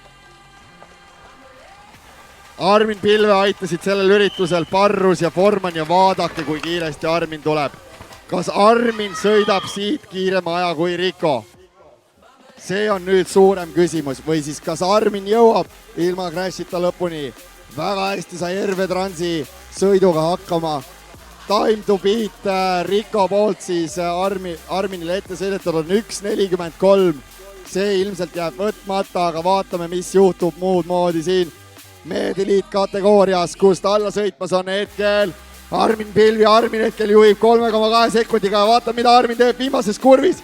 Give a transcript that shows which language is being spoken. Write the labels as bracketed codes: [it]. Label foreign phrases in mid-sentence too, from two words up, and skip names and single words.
[et] Armin Pilve aitasid sellel üritusel Parrus ja Forman ja vaadake, kui kiiresti Armin tuleb. Kas Armin sõidab siit kiirema aja kui Rico? See on nüüd suurem küsimus. Või siis kas Armin jõuab ilma crashita lõpuni? Väga hästi sai Erve Transi sõiduga hakkama. [en] Time to beat [et] Rico poolt siis Arminile ette sõidetud on 1.43. See ilmselt jääb võtmata, aga vaatame, mis juhtub muud moodi siin. Meedeliit kategoorias, kust alla sõitmas on hetkel Armin Pilv ja Armin hetkel juhib 3,2 sekundiga ja vaatame, mida Armin teeb viimases kurvis.